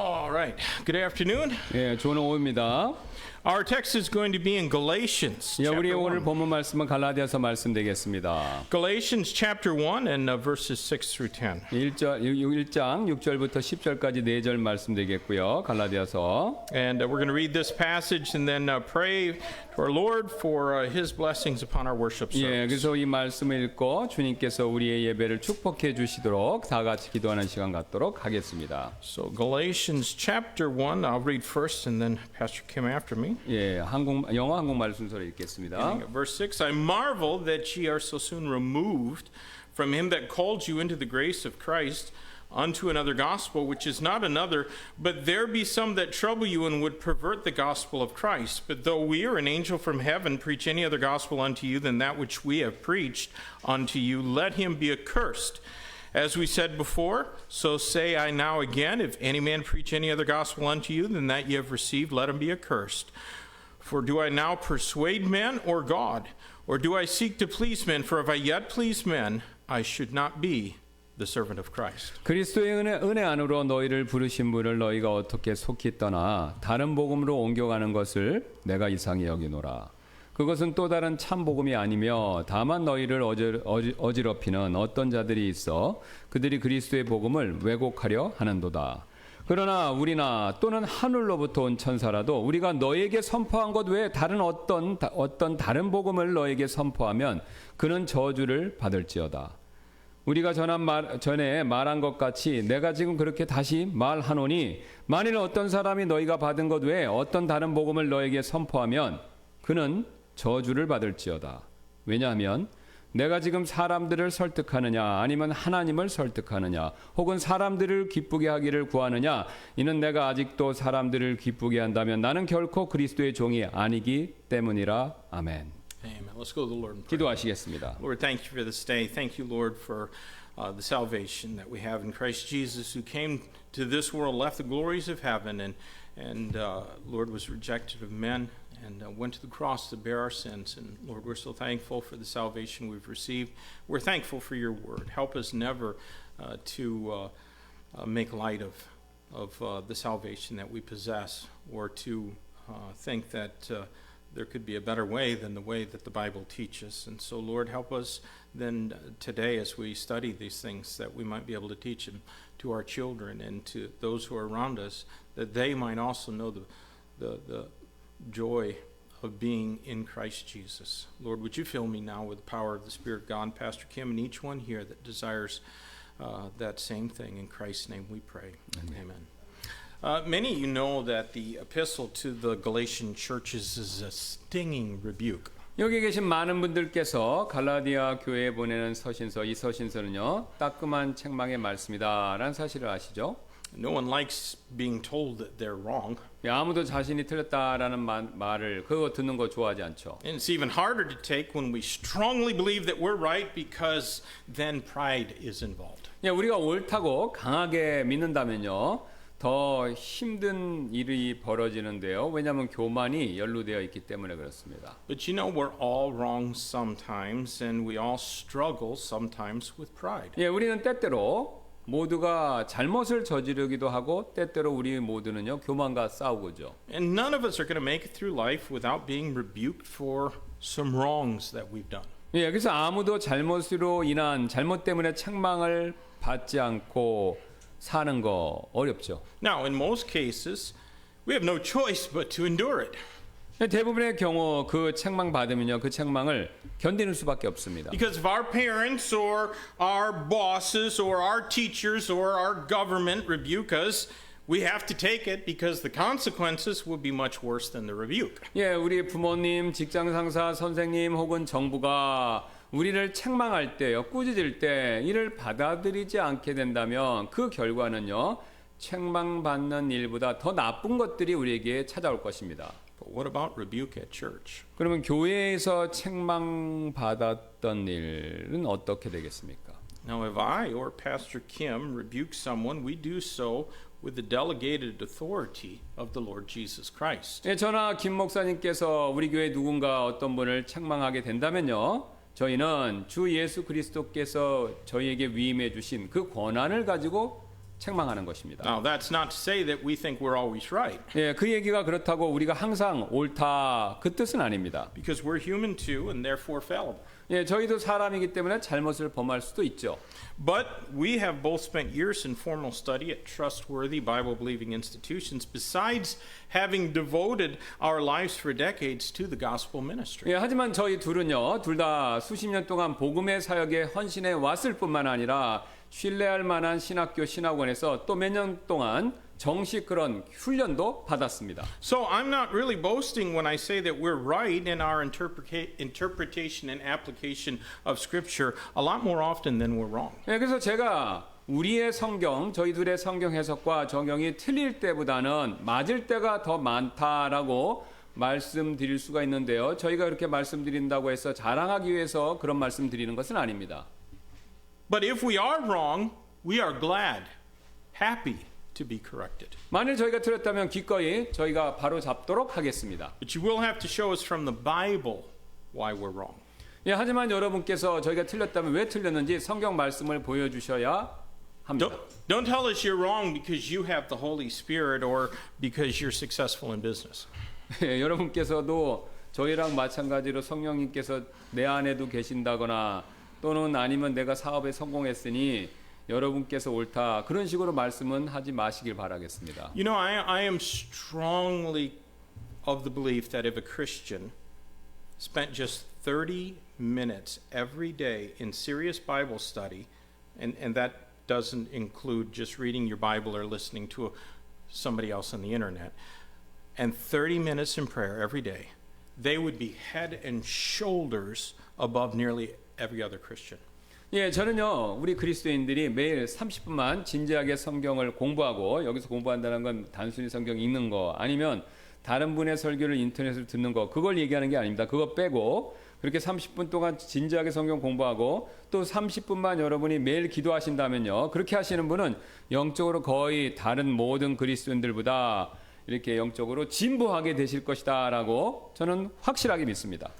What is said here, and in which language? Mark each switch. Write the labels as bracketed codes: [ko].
[en] right. Good afternoon. [ko] 예, 좋은 오후입니다. [en] Our text is going to be in Galatians [ko] 예, 우리 [en] chapter [ko] 오늘 [en] 1. [ko] 본문 말씀은 갈라디아서 말씀 되겠습니다. [en] Galatians chapter 1 and verses 6 through 10. [ko] 1장 6절부터 10절까지 4절 말씀 되겠고요. 갈라디아서. [en] And we're going to read this passage and then pray to our Lord for His blessings upon our worship [ko] 예, [en] service. [ko] 그래서 이 말씀을 읽고 주님께서 우리의 예배를 축복해 주시도록 다 같이 기도하는 시간 갖도록 하겠습니다. [en] So Galatians chapter 1, I'll read first and then Pastor Kim after me. [ko] 예, 영어 한국말 순서로 읽겠습니다. [en] Beginning at verse 6, I marvel that ye are so soon removed from him that called you into the grace of Christ unto another gospel, which is not another, but there be some that trouble you and would pervert the gospel of Christ. But though we or an angel from heaven preach any other gospel unto you than that which we have preached unto you, let him be accursed. As we said before, so say I now again, if any man preach any other gospel unto you than that ye have received, let him be accursed. For do I now persuade men or God? Or do I seek to please men? For if I yet please men, I should not be the servant of Christ. [ko] 그리스도의 은혜 안으로 너희를 부르신 분을 너희가 어떻게 속히 떠나 다른 복음으로 옮겨가는 것을 내가 이상히 여기노라. 그것은 또 다른 참 복음이 아니며 다만 너희를 어지럽히는 어떤 자들이 있어 그들이 그리스도의 복음을 왜곡하려 하는도다. 그러나 우리나 또는 하늘로부터 온 천사라도 우리가 너에게 선포한 것 외에 다른 어떤 다른 복음을 너에게 선포하면 그는 저주를 받을지어다. 우리가 전에 말한 것 같이 내가 지금 그렇게 다시 말하노니 만일 어떤 사람이 너희가 받은 것 외에 어떤 다른 복음을 너에게 선포하면 그는 저주를 받을지어다. 왜냐하면 내가 지금 사람들을 설득하느냐 아니면 하나님을 설득하느냐 혹은 사람들을 기쁘게 하기를 구하느냐 이는 내가 아직도 사람들을 기쁘게 한다면 나는 결코 그리스도의 종이 아니기 때문이라. 아멘. [en] Amen. Let's go to the Lord and pray. [ko] 기도하시겠습니다. [en] Lord, thank you for this day. Thank you, Lord, for the salvation that we have in Christ Jesus, who came to this world, left the glories of heaven, and Lord, was rejected of men and went to the cross to bear our sins. And Lord, we're so thankful for the salvation we've received. We're thankful for your word. Help us never to make light of the salvation that we possess, or to think that there could be a better way than the way that the Bible teaches. And so, Lord, help us then today as we study these things, that we might be able to teach them to our children and to those who are around us, that they might also know the joy of being in Christ Jesus. Lord, would you fill me now with the power of the Spirit of God, Pastor Kim, and each one here that desires that same thing. In Christ's name we pray. Amen. Many of you know that the epistle to the Galatian churches is a stinging rebuke. [ko] 여기 계신 많은 분들께서 갈라디아 교회에 보내는 서신서, 이 서신서는요 따끔한 책망의 말씀이다라는 사실을 아시죠? [en] No one likes being told that they're wrong. [ko] 아무도 자신이 틀렸다라는 말을 그거 듣는 거 좋아하지 않죠. [en] And it's even harder to take when we strongly believe that we're right, because then pride is involved. [ko] 우리가 옳다고 강하게 믿는다면요 더 힘든 일이 벌어지는데요. 왜냐하면 교만이 연루되어 있기 때문에 그렇습니다. [en] But you know, we're all wrong sometimes, and we all struggle sometimes with pride. [ko] 우리는 때때로 모두가 잘못을 저지르기도 하고 때때로 우리 모두는요 교만과 싸우고죠. [en] And none of us are going to make it through life without being rebuked for some wrongs that we've done. [ko] 그래서 아무도 잘못으로 인한 잘못 때문에 책망을 받지 않고 사는 거 어렵죠. [en] Now, in most cases, we have no choice but to endure it. [ko] 대부분의 경우 그 책망 받으면요 그 책망을 견디는 수밖에 없습니다. [en] Because if our parents or our bosses or our teachers or our government rebuke us, we have to take it, because the consequences would be much worse than the rebuke. [ko] 우리 부모님, 직장 상사, 선생님 혹은 정부가 우리를 책망할 때요, 꾸짖을 때 이를 받아들이지 않게 된다면 그 결과는요, 책망받는 일보다 더 나쁜 것들이 우리에게 찾아올 것입니다. [en] But what about rebuke at church? [ko] 그러면 교회에서 책망받았던 일은 어떻게 되겠습니까? [en] Now, if I or Pastor Kim rebuke someone, we do so with the delegated authority of the Lord Jesus Christ. [ko] 저나 김 목사님께서 우리 교회 누군가 어떤 분을 책망하게 된다면요, 저희는 주 예수 그리스도께서 저희에게 위임해 주신 그 권한을 가지고 책망하는 것입니다. [en] Now, that's not to say that we think we're always right, [ko] 예, 그 얘기가 그렇다고 우리가 항상 옳다 그 뜻은 아닙니다. [en] because we're human too and therefore fallible. [ko] 예, 저희도 사람이기 때문에 잘못을 범할 수도 있죠. [en] But we have both spent years in formal study at trustworthy Bible-believing institutions, besides having devoted our lives for decades to the gospel ministry. [ko] 예, 하지만 저희 둘은요, 둘 다 수십 년 동안 복음의 사역에 헌신해 왔을 뿐만 아니라 신뢰할 만한 신학교 신학원에서 또 몇 년 동안 정식 그런 훈련도 받았습니다. [en] So I'm not really boasting when I say that we're right in our interpretation and application of Scripture a lot more often than we're wrong. [ko] 예, 그래서 제가 우리의 성경, 저희 둘의 성경 해석과 적용이 틀릴 때보다는 맞을 때가 더 많다라고 말씀드릴 수가 있는데요. 저희가 그렇게 말씀드린다고 해서 자랑하기 위해서 그런 말씀드리는 것은 아닙니다. [en] But if we are wrong, we are glad, happy to be corrected. [ko] 만일 저희가 틀렸다면 기꺼이 저희가 바로 잡도록 하겠습니다. [en] But you will have to show us from the Bible why we're wrong. [ko] 예, 하지만 여러분께서 저희가 틀렸다면 왜 틀렸는지 성경 말씀을 보여주셔야 합니다. [en] Don't tell us you're wrong because you have the Holy Spirit or because you're successful in business. [ko] 예, 여러분께서도 저희랑 마찬가지로 성령님께서 내 안에도 계신다거나 또는 아니면 내가 사업에 성공했으니 여러분께서 옳다 그런 식으로 말씀은 하지 마시길 바라겠습니다. [en] You know, I am strongly of the belief that if a Christian spent just 30 minutes every day in serious Bible study, and that doesn't include just reading your Bible or listening to somebody else on the internet, and 30 minutes in prayer every day, they would be head and shoulders above nearly every other Christian. [ko] 예, 저는요, 우리 그리스도인들이 매일 30분만 진지하게 성경을 공부하고, 여기서 공부한다는 건 단순히 성경 읽는 거, 아니면 다른 분의 설교를 인터넷으로 듣는 거, 그걸 얘기하는 게 아닙니다. 그거 빼고, 그렇게 30분 동안 진지하게 성경 공부하고, 또 30분만 여러분이 매일 기도하신다면요, 그렇게 하시는 분은 영적으로 거의 다른 모든 그리스도인들보다 이렇게 영적으로 진보하게 되실 것이다라고 저는 확실하게 믿습니다.